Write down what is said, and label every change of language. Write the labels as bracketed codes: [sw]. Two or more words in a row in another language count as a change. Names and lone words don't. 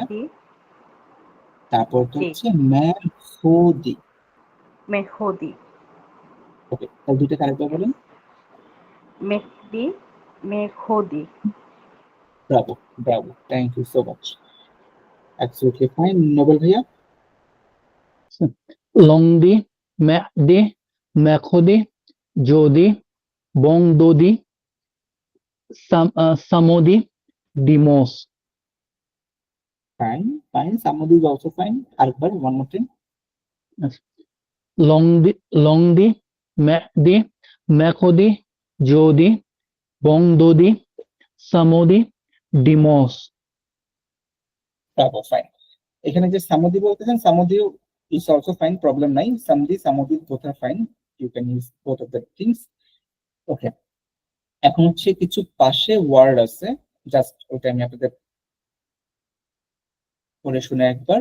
[bn] তারপরটা হচ্ছে মেহদি। ওকে, তাহলে দুইটা আরেকবার বলেন। [fr] মেহদি [en] bravo, bravo, thank you so much. absolutely fine. নোবেল ভাইয়া। [fr] lundi, mardi, mercredi, jeudi, vendredi, samedi, dimanche. [en] fine, fine. Samedi is also fine. আরেকবার, one more time. [fr] lundi, mardi, mercredi, jeudi, vendredi, samedi, dimanche. [en] bravo, fine. [bn] এখানে যে সামদি বলতেছেন, সামদিও [en] is also fine, [bn] প্রবলেম নাই। [en] Samedi both are fine, you can use both of the things. [bn] ওকে, এখন হচ্ছে কিছু পাশে ওয়ার্ড আছে, জাস্ট ওটা আমি আপনাদের পড়ে শুনে একবার।